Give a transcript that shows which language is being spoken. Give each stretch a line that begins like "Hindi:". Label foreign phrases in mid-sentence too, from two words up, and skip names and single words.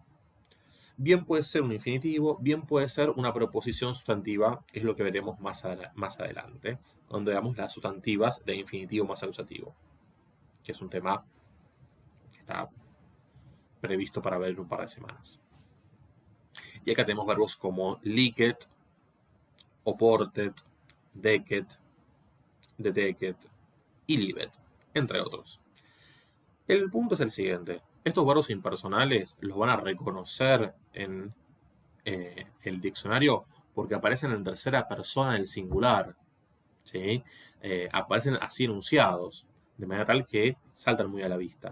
Spanish: Bien puede ser un infinitivo, bien puede ser una proposición sustantiva, que es lo que veremos más adelante, donde veamos las sustantivas de infinitivo más acusativo, que es un tema que está previsto para ver en un par de semanas. Y acá tenemos verbos como
Latin: licet, oportet, decet, deteket
Spanish: y libet, entre otros. El punto es el siguiente. Estos verbos impersonales los van a reconocer en el diccionario porque aparecen en tercera persona del singular. ¿Sí? Aparecen así enunciados, de manera tal que saltan muy a la vista.